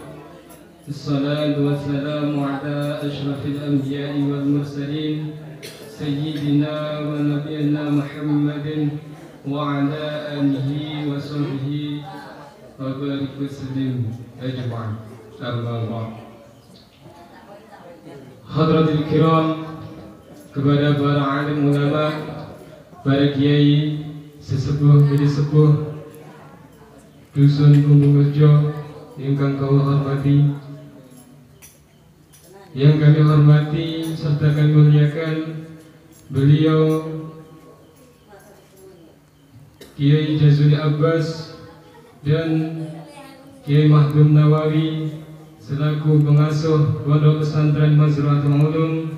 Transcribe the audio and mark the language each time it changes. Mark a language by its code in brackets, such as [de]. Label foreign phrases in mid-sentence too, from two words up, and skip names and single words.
[ar] الصلاة والسلام على أشرف الأنبياء والمرسلين سيدنا ونبينا محمد وعلى آله وصحبه وبارك وسلم أجمعين. أما بعد. حضرات الكرام, [id] kepada para alim ulama, para kiai, sesepuh bidi sepuh, dusun Bumbung Rejo [jv] ingkang kula hormati, [id] yang kami hormati serta kami muliakan beliau Kiai Jazuli Abbas dan Kiai Mahdum Nawawi selaku pengasuh Pondok Pesantren Mazratul Ulum.